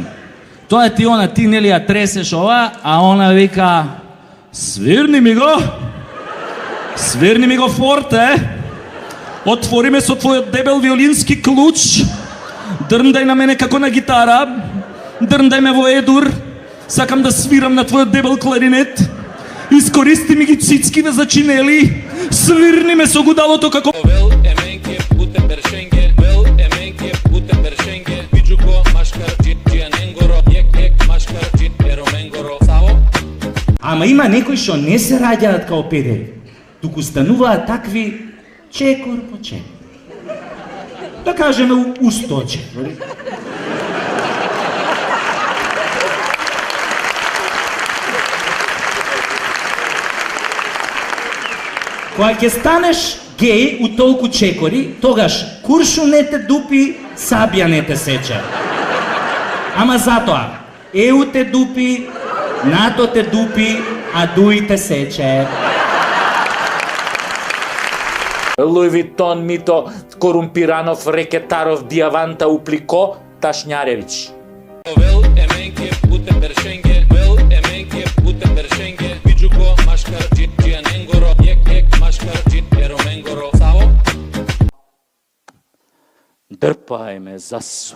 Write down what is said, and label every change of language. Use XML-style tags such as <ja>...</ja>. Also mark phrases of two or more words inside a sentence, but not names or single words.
<mk>Тоа ти она, ти нели ја тресеш ова, а она вика: свирни ми го форте, отвори ме со твојот дебел виолински клуч, дрндај на мене како на гитара, дрндај ме во едур, сакам да свирам на твојот дебел кларинет, искористи ми ги цицкиве за чинели, свирни ме со гудалото како...</mk> <rom>Вел еменке путе бершенге, вел еменке путе бершенге, виджуко машкар џијаненгоро, ек машкар џиероменгоро.</rom> <mk>Саво? Ама има некои што не се раѓаат као педери, туку стануваат такви чекор по чекор. Да кажеме у 100 чекори. Кога ќе станеш геј у толку чекори, тогаш куршу не те дупи, сабја не те сече. Ама затоа, ЕУ те дупи, НАТО те дупи, а ДУИ те сече. Луи Витон, Мито, Корумпиранов, Рекетаров, Диаванта, Уплико, Ташњаревиќ.</mk> <rom>Вел еменке путе бершенге, вел еменке путе бершенге, виджуко машкар џијаненгоро, ек машкар џиероменгоро.</rom> <mk>Саво? Дрпај ме, засу.</mk>